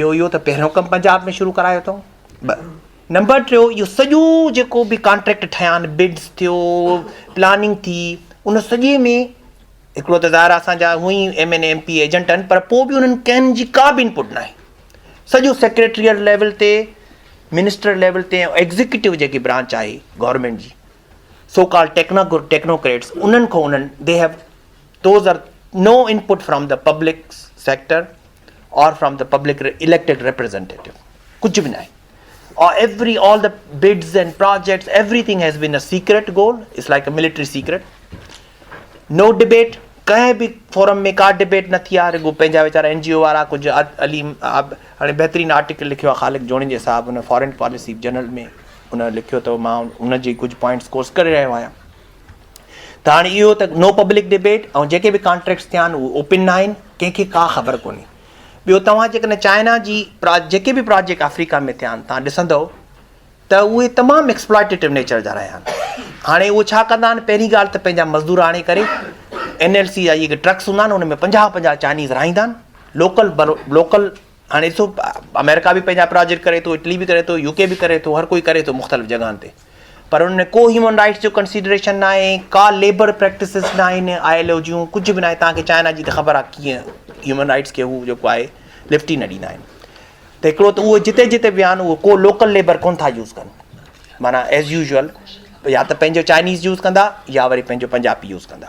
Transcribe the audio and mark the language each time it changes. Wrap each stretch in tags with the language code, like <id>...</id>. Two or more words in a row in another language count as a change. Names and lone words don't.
<sd>ॿियो इहो त पहिरियों कमु पंजाब में शुरू करायो अथऊं। नंबर 3 इहो सॼो जेको बि कॉन्ट्रैक्ट ठहिया आहिनि बिड्स थियो प्लानिंग थी उन सॼे में हिकिड़ो त ज़ाहिर असांजा हूअं ई MN MP एजेंट आहिनि पर पोइ बि उन्हनि कंहिं जी का बि इनपुट न आहे। सॼो</sd> <en>secretarial level</en> <sd>ते</sd> <en>minister level</en> <sd>ते एग्ज़ीक्यूटिव जेकी ब्रांच आहे गवर्नमेंट जी</sd> <en>so called technocrats</en> <sd>उन्हनि खां</sd> <en>they have those are no input from the public sector aur from the public elected representative</en> <sd>कुझु बि न आहे।</sd> <en>और all the bids and projects everything has been a secret goal. It's like a military secret. No debate.</en> <sd>कंहिं बि फोरम में का डिबेट न थी आहे रुगो पंहिंजा वीचारा NGO वारा कुझु अली हाणे बहितरीनु आर्टिकल लिखियो आहे ख़ालिक जोणी जे साहब हुन फॉरेन पॉलिसी जर्नल में उन लिखियो अथव, मां उनजी कुझु पॉइंट्स कोर्स करे रहियो आहियां। त हाणे इहो त</sd> <en>no public debate,</en> <sd>ऐं जेके बि कॉन्ट्रैक्ट्स थिया आहिनि उहे ओपन न आहिनि, कंहिंखे का ख़बर कोन्हे। ॿियो, तव्हां जेकॾहिं चाइना जी जेके बि प्रोजेक्ट अफ्रीका में थिया आहिनि तव्हां ॾिसंदव त उहे तमामु</sd> <en>exploitative nature</en> <sd>जा रहिया आहिनि। हाणे उहे छा कंदा आहिनि, पहिरीं ॻाल्हि त पंहिंजा मज़दूर आणे करे NLC जा इहे ट्रक्स हूंदा आहिनि, उन में 50-50 चाइनीज़ रहाईंदा आहिनि, लोकल। हाणे ॾिसो, अमेरिका बि पंहिंजा प्रोजेक्ट करे थो, इटली बि करे थो, UK बि करे थो, हर कोई करे थो मुख़्तलिफ़ जॻहनि ते, पर उन में को</sd> <en>human rights</en> <sd>जो कंसिडरेशन न आहे, का</sd> <en>labour practices</en> <sd>न आहिनि ILO जूं, कुझु बि न आहे। तव्हांखे चाइना जी त ख़बर आहे कीअं</sd> <en>human rights</en> <sd>खे हू जेको आहे लिफ्ट ई न ॾींदा आहिनि। त हिकिड़ो त उहे जिते जिते विया आहिनि उहो को</sd> <en>local labour</en> <sd>कोन था यूज़ कनि, माना</sd> <en>as usual</en> <sd>या त पंहिंजो चाइनीज़ यूज़ कंदा या वरी पंहिंजो पंजाबी यूज़ कंदा।</sd>